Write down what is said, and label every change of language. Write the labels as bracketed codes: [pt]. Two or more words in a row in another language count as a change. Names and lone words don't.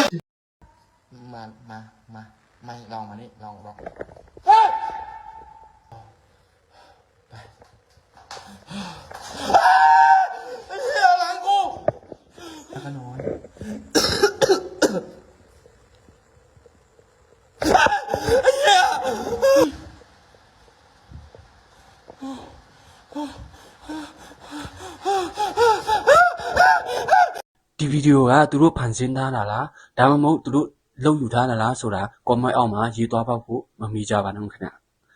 [th] มาไม่ลองมานี่ลองไปไอ้เหี้ยหลังกูแล้วก็นอนไอ้เหี้ย [my] ဒီဗီဒီယိုကသူတို့ဖန်ဆင်းထားတာလားဒါမှမဟုတ်သူတို့လုပ်ယူထားတာလားဆိုတာ comment အောက်မှာရေးသွားဖို့မမေ့ကြပါနဲ့ခင်ဗျ